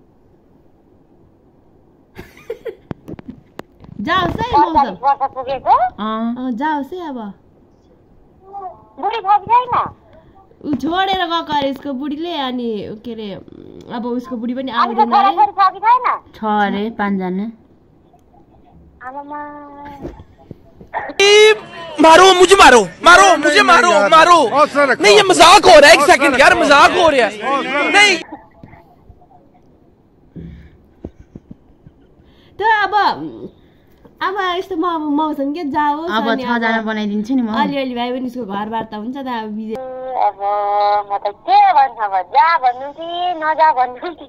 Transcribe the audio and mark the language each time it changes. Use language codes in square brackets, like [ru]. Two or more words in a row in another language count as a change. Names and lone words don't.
[ne] जाओस् है मौसम वर्ष पुगेको जाओस् है अब बुढी छोरी छैन उ छोडेर गएको अरे उसको बुढीले अनि के अरे अब उसको बुढी पनि आउँदैन अरे छ अरे 5 जना [hi] मारो मुझे मारो नहीं ये मजाक हो रहा है एक सेकंड यार मजाक हो रहा है नहीं [ne] त अब यस्तो मौसम के जाओस् अब 6 जना बनाइदिन्छु नि म अलिअलि भए पनि उसको घरबार त हुन्छ त अब म त के भन्छ जा भन्नु कि नजा भन्नु कि